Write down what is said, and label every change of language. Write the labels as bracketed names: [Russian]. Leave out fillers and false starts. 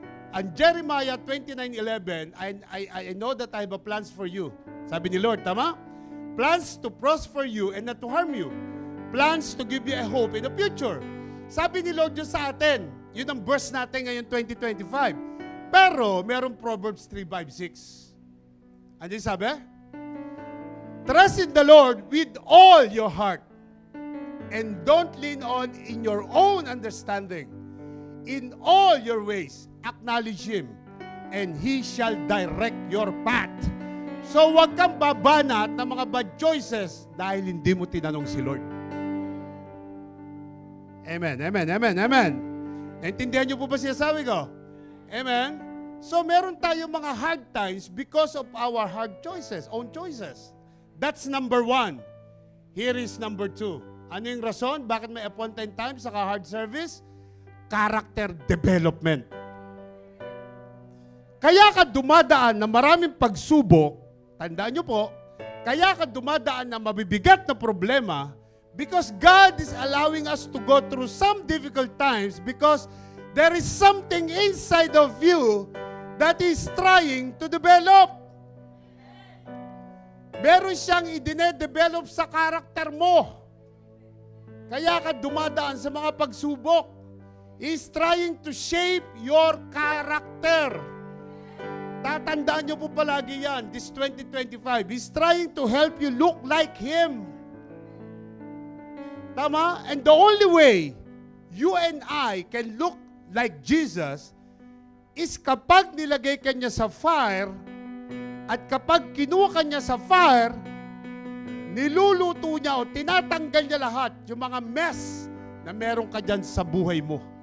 [English] And Jeremiah 29:11, I know that I have a plans for you. [Filipino] Sabi ni Lord, tama? [English] Plans to prosper you and not to harm you. Plans to give you a hope in the future. [Filipino] Sabi ni Lord yun sa atin. Yun ang verse natin ngayon 2025. Pero, merong Proverbs 3:5-6. Ano yung sabi? [English] Trust in the Lord with all your heart. And don't lean on in your own understanding. In all your ways, acknowledge Him, and He shall direct your path. [Filipino] So huwag kang babanat ng mga bad choices dahil hindi mo tinanong si Lord. Amen, amen, amen, amen. Naintindihan niyo po ba sinasabi ko? Amen? [English] So meron tayong mga hard times because of our hard choices, own choices. That's number 1. Here is number 2. [Filipino] Ano yung rason? Bakit may appointed time sa hard service? [English] Character development. [Filipino] Kaya ka dumadaan na maraming pagsubok, tandaan nyo po, kaya ka dumadaan na mabibigat na problema [English] because God is allowing us to go through some difficult times because there is something inside of you that is trying to develop. [Filipino] Meron siyang idine-develop sa karakter mo. Kaya ka dumadaan sa mga pagsubok. [English] He's trying to shape your character. [Filipino] Tatandaan nyo po palagi yan, [English] this 2025. He's trying to help you look like Him. [Filipino] Tama? [English] And the only way you and I can look like Jesus [Filipino] is kapag nilagay ka niya sa fire at kapag kinuha ka niya sa fire, niluluto niya o tinatanggal niya lahat yung mga mess na meron ka dyan sa buhay mo.